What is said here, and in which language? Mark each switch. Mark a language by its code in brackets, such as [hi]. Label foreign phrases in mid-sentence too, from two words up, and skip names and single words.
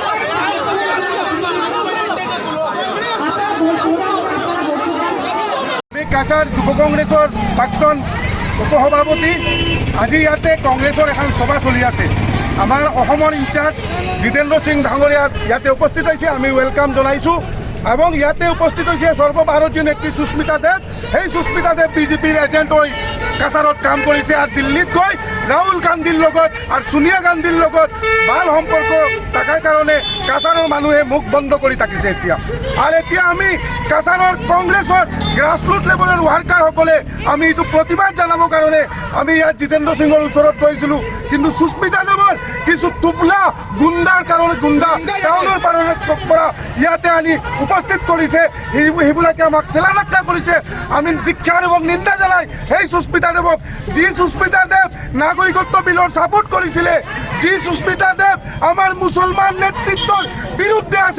[as] কাছাৰ যুৱ কংগ্ৰেছৰ প্ৰাক্তন উপসভাপতি, আজি ইয়াতে কংগ্ৰেছৰ এখন সভা চলি আছে। আমাৰ অসমৰ ইনচাৰ্জ জিতেন্দ্ৰ সিং ডাঙৰীয়া ইয়াতে উপস্থিত হৈছে, আমি ৱেলকাম জনাইছোঁ। এবং ইয়াতে উপস্থিত হৈছে সর্বভারতীয় নেত্রী সুস্মিতা দেব। সেই সুস্মিতা দেব বিজেপির এজেন্ট হয়ে কাছারত কাম কৰিছে আর দিল্লীত গৈ রাহুল গান্ধীর লগত আর সোনিয়া গান্ধীর লগত ভাল সম্পর্ক থাকার কারণে কাছাৰৰ মানুহে মুখ বন্ধ করে থাকিছে এতিয়া। আর এতিয়া আমি কাছাৰৰ কংগ্রেসের [en] grassroot leveler worker [as] সকলে আমি এই প্রতিবাদ জানাবৰ কারণে আমি ইয়াত জিতেন্দ্ৰ সিঙৰ ওচৰত গৈছিলোঁ। কিন্তু সুস্মিতা দেৱৰ কিছু টুপলা গুণ্ডাৰ কারণে টাউনৰ পৰা ইয়াতে আনি উপস্থিত কৰিছে, সেইবিলাকে আমাক ঠেলাধাক্কা কৰিছে। আমি দীক্ষাৰ এবং নিন্দা জানাই সেই সুস্মিতা দেৱক, যি সুস্মিতা দেৱ নাগৰিকত্ব বিলৰ ছাপোৰ্ট কৰিছিলে, যি সুস্মিতা দেৱ আমাৰ মুছলমান নেতৃত্বৰ বিৰুদ্ধে আছে।